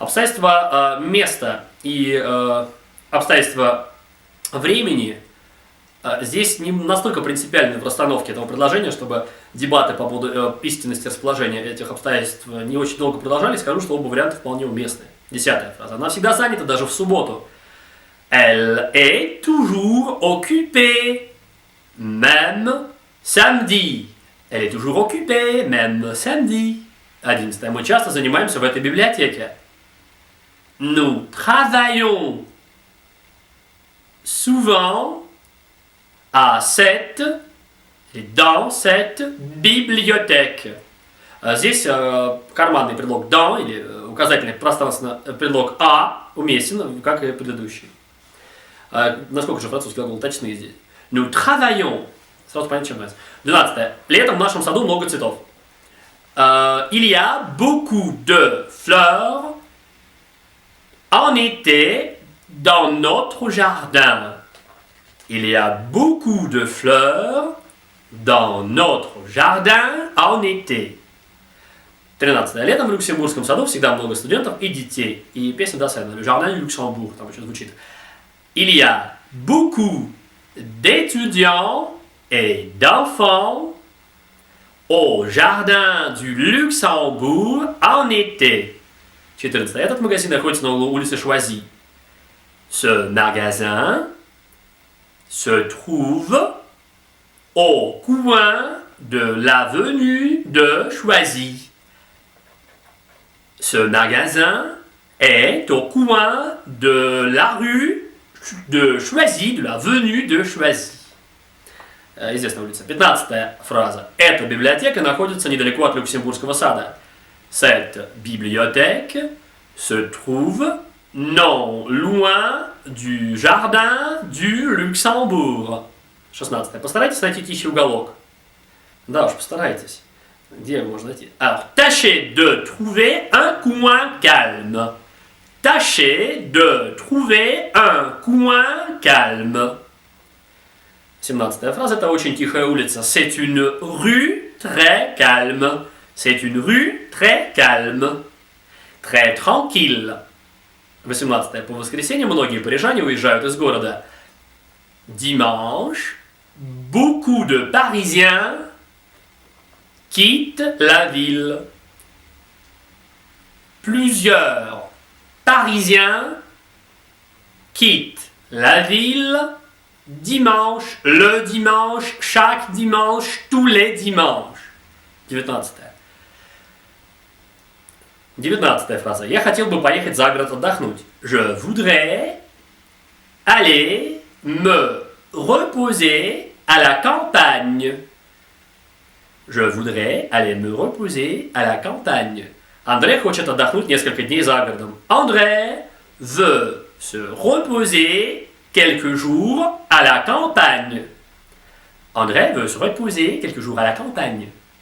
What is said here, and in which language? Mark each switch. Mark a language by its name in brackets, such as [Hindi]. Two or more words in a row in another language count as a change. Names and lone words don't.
[Russian] Обстоятельства места и обстоятельства времени Здесь не настолько принципиальны в расстановке этого предложения, чтобы дебаты по поводу истинности расположения этих обстоятельств не очень долго продолжались. Скажу, что оба варианта вполне уместны. 10-я фраза. Она всегда занята, даже в субботу. [French] Elle est toujours occupée, même samedi. Elle est toujours occupée, même samedi. [Russian] 11. Мы часто занимаемся в этой библиотеке. [French] Nous travaillons souvent à cette et dans cette bibliothèque. [Russian] Здесь карманный предлог dans или указательный пространственно предлог à уместен, как и предыдущий. Насколько же французский глагол точны здесь? [French] Nous travaillons. [Russian] Сразу понятно, чем нравится. 12. Летом в нашем саду много цветов. [French] Il y a beaucoup de fleurs en été dans notre jardin. Il y a beaucoup de fleurs dans notre jardin en été. [Russian] 13. Летом в Люксембургском саду всегда много студентов и детей. И песня Дассена «Le jardin du Luxembourg» там еще звучит. [French] Il y a beaucoup d'étudiants et d'enfants au jardin du Luxembourg en été. [Russian] 14. Этот магазин находится на углу улицы Швази. [French] Ce magasin se trouve au coin de l'avenue de Choisy. Ce magasin est au coin de la rue de Choisy, de l'avenue de Choisy. [Russian] Известная улица. 15-я фраза. Эта библиотека находится недалеко от Люксембургского сада. [French] Cette bibliothèque se trouve non loin du jardin du Luxembourg. [Russian] 16. Постарайтесь найти тихий уголок. Да уж, постарайтесь. Где его можно найти? [French] Alors, tâchez de trouver un coin calme. Tâchez de trouver un coin calme. [Russian] 17-я фраза. Это очень тихая улица. [French] C'est une rue très calme. C'est une rue très calme. Très tranquille. 18. [Russian] По воскресеньям многие парижане уезжают из города. [French] Dimanche, beaucoup de Parisiens quittent la ville. Plusieurs Parisiens quittent la ville dimanche, le dimanche, chaque dimanche, tous les dimanches. [Russian] 19-я фраза. Я хотел бы поехать за город отдохнуть. [French] Je voudrais aller me reposer à la campagne. Je voudrais aller me reposer à la campagne. [Russian] André хочет отдохнуть несколько дней за городом. [French] André veut se reposer quelques jours à la campagne. André veut se reposer quelques jours à la campagne.